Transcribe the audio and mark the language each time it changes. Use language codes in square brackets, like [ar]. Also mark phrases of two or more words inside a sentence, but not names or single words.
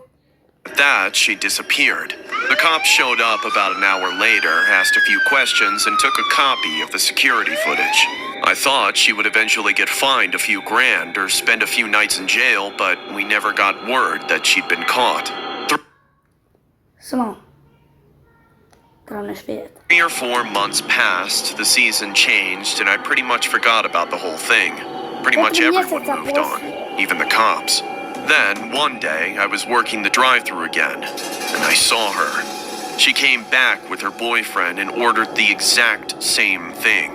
[en] With that, she disappeared. The cops showed up about an hour later, asked a few questions, and took a copy of the security footage. I thought she would eventually get fined a few grand or spend a few nights in jail, but we never got word that she'd been caught. Samo. Glavne špijet. 3 or 4 months passed, the season changed, and I pretty much forgot about the whole thing. Pretty much everyone moved on, even the cops. Then, one day, I was working the drive-thru again, and I saw her. She came back with her boyfriend and ordered the exact same thing.